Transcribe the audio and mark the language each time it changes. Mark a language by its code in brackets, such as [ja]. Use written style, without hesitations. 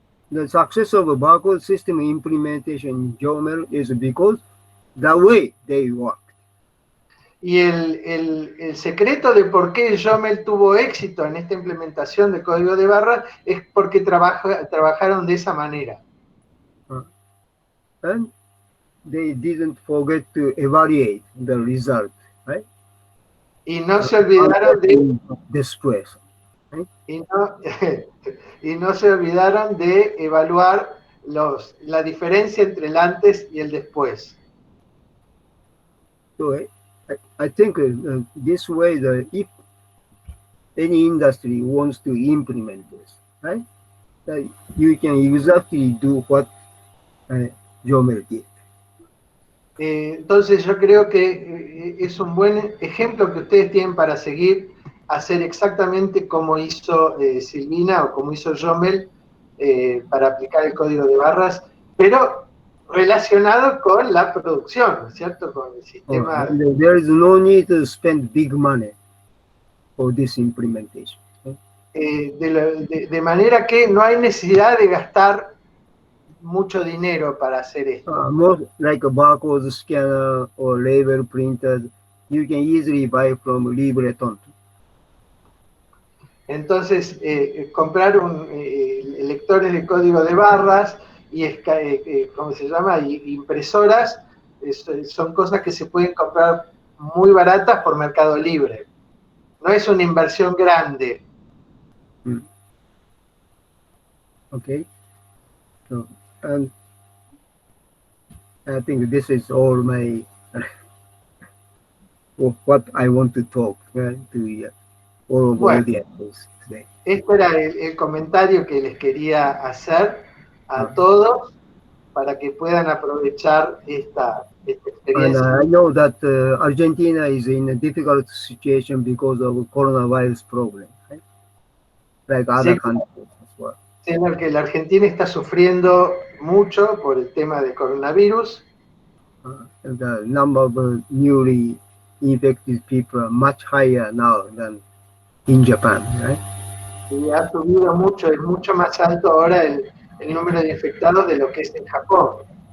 [en] The success of a barcode system implementation in JOML is because the way they work. [es] Y el secreto de por qué JOML tuvo éxito en esta implementación de código de barras es porque trabajaron de esa manera. [en] And they didn't forget to evaluate the result, right? [es] Y no se olvidaron de después, right? y no se olvidaron de evaluar la diferencia entre el antes y el después. [en] So I think this way, if any industry wants to implement this, right, you can exactly do what JOML did. [es] Entonces yo creo que es un buen ejemplo que ustedes tienen para seguir, hacer exactamente como hizo Silvina o como hizo JOML para aplicar el código de barras, pero relacionado con la producción, ¿no es cierto? Con el sistema. [en] There is no need to spend big money for this implementation. [es] De manera que no hay necesidad de gastar mucho dinero para hacer esto. [en] More like a barcode scanner or label printer, you can easily buy from Libreton. [es] Entonces, comprar lectores de código de barras y ¿cómo se llama? Y impresoras son cosas que se pueden comprar muy baratas por Mercado Libre. No es una inversión grande. [en] Okay. So, and I think this is all my what I want to talk to all of [es] Bueno, [en] the audience today. [es] Este era el comentario que les quería hacer a todos para que puedan aprovechar esta [en] And [es] experiencia. [en] I know that Argentina is in a difficult situation because of coronavirus problem, right? Like other [es] Sí. [en] countries as well. [es] En el que la Argentina está sufriendo mucho por el tema del coronavirus. [en] The number of newly infected people are much higher now than in Japan, right? [es] Y ha subido mucho, es mucho más alto ahora el número de infectados de lo que es en Japón.